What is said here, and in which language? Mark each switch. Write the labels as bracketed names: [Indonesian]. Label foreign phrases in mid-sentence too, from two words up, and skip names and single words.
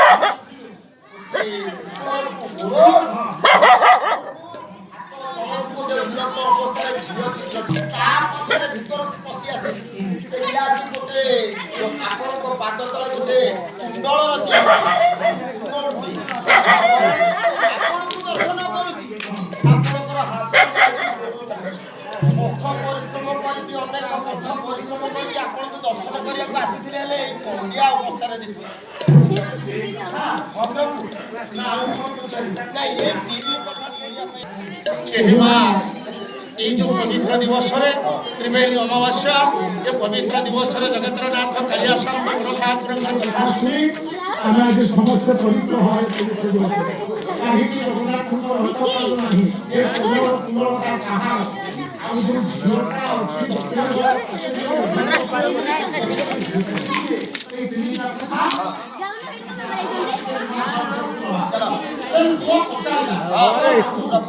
[Odia] ଭିତରକୁ ପଶି ଆସେ ଗୋଟେ ଆପଣଙ୍କ ପାଦ ତଳେ ଗୋଟେ କୁଣ୍ଡଳର ଚିହ୍ନ ଆପଣଙ୍କୁ ଦର୍ଶନ କରୁଛି। ଆପଣଙ୍କର ହାତ ପଥ ପରିଶ୍ରମ କରିକି ଅନେକ ପଥ ପରିଶ୍ରମ କରିକି ଆପଣଙ୍କୁ ଦର୍ଶନ କରିବାକୁ ଆସିଥିଲେ, ହେଲେ ଏଇ ପଣ୍ଡିଆ ଅବସ୍ଥାରେ ଦେଖୁଛି। ଏଇ ଯେ ପବିତ୍ର ଦିବସରେ ତ୍ରିବେଣୀ ଅମାବାସ୍ୟା, ଏ ପବିତ୍ର ଦିବସରେ ଜଗତର ନାଥ କାଳିୟାସନ ଜନ୍ମାଷ୍ଟମୀ ଆମେ ଆଜି ସମସ୍ତେ ପବିତ୍ର ଭାବେ ପବିତ୍ର ଦିବସ କାହିଁକି ଜଗନ୍ନାଥଙ୍କ ରଥ ପାଳୁ ନାହିଁ। ଏ ପୂର୍ଣ୍ଣତା କାହା ଆଉ ଯୋଉ ଝିଅଟା ଅଛି ଏଇ ତିନିଟା କଥା ପ୍ରଭୁ